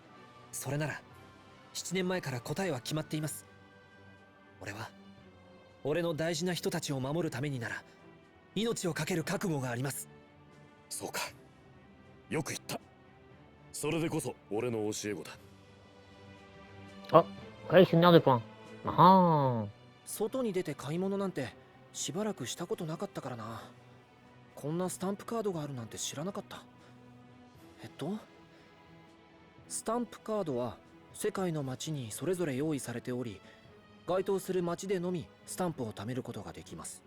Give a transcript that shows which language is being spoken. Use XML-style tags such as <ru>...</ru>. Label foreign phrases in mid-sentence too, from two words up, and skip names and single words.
<ja>それなら7年前から答えは決まっています。俺は俺の大事な人たちを守るためになら命を懸ける覚悟があります。そうか、よく言った。それでこそ俺の教え子だ。</ja> <fr>あ、collectionneur de points。</fr> <ja>ああ。外に出て買い物なんてしばらくしたことなかったからな。こんなスタンプカードがあるなんて知らなかった。スタンプカードは世界の街にそれぞれ用意されており、該当する街でのみスタンプを貯めることができます。</ja>